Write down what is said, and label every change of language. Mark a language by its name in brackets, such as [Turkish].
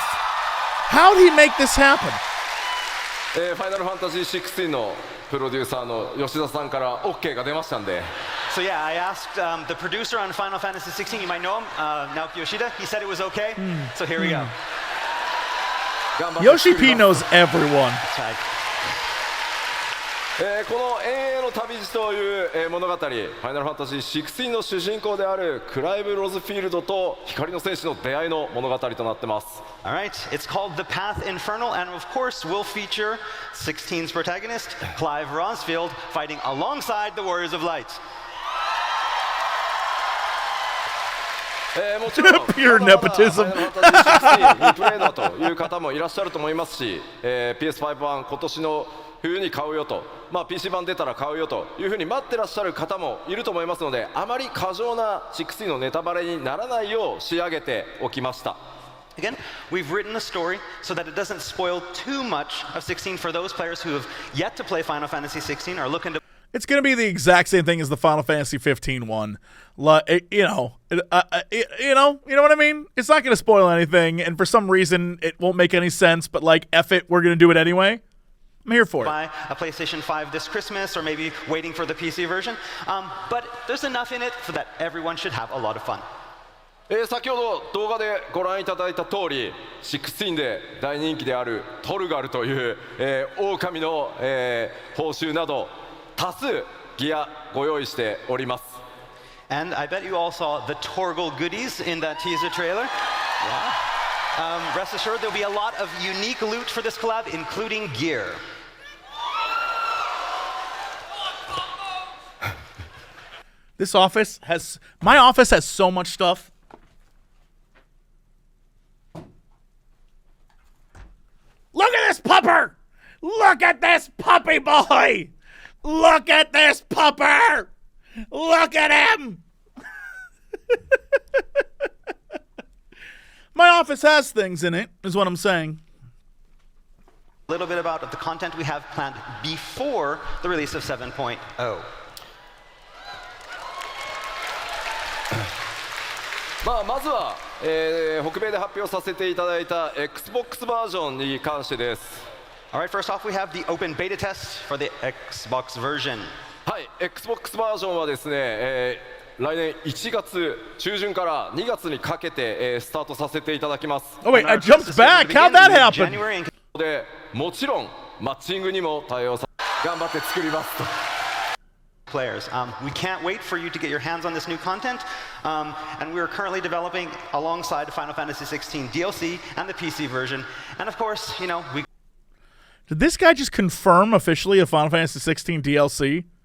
[English] How did he make this happen? [Japanese] ファイナルファンタジー16のプロデューサーの吉田さんから OK が出ましたんで。 [English] So yeah, I asked the producer on Final Fantasy XVI, you might know him, Naoki Yoshida. He said it was okay. So here we go. Yoshi P knows everyone. That's right. [Japanese] この永遠の旅路という物語、ファイナルファンタジー16の主人公であるクライブ・ロズフィールドと光の戦士の出会いの物語となってます。 [English] Alright, it's called The Path Infernal, and of course will feature 16's protagonist, Clive Rosfield, fighting alongside the Warriors of Light. [Japanese] もちろん [English] Pure nepotism. [Japanese] ファイナルファンタジー16にプレイだという方もいらっしゃると思いますし、PS5 版今年の冬に買うよと、PC 版出たら買うよというふうに待ってらっしゃる方もいると思いますので、あまり過剰な16のネタバレにならないよう仕上げておきました。 [English] Again, we've written a story so that it doesn't spoil too much of 16 for those players who have yet to play Final Fantasy 16 or looking to. It's going to be the exact same thing as the Final Fantasy 15 one. You know what I mean? It's not going to spoil anything, and for some reason, it won't make any sense, but like, F it, we're going to do it anyway. I'm here for it. Buy a PlayStation 5 this Christmas, or maybe waiting for the PC version. But there's enough in it so that everyone should have a lot of fun. [Japanese] 先ほど動画でご覧いただいた通り、16で大人気であるトルガルという、狼の、報酬など多数ギアご用意しております。 [English] And I bet you all saw the Torgal goodies in that teaser trailer. Yeah. Rest assured, there'll be a lot of unique loot for this collab, including gear. My office has so much stuff. Look at this pupper! Look at this puppy boy! Look at this pupper! Look at him! My office has things in it, is what I'm saying. A little bit about the content we have planned before the release of 7.0. [Japanese] まずは、北米で発表させていただいた Xbox バージョンに関してです。 [English] Alright, first off, we have the open beta test for the Xbox version. [Japanese] はい、Xbox バージョンはですね、来年1月中旬から2月にかけて、スタートさせていただきます。 [English] Oh wait, I jumped back. How'd that happen? [Japanese] で、もちろんマッチングにも対応さ、頑張って作りますと。 [English] Players. We can't wait for you to get your hands on this new content, and we're currently developing alongside Final Fantasy XVI DLC and the PC version. And of course, we. Did this guy just confirm officially a Final Fantasy XVI DLC?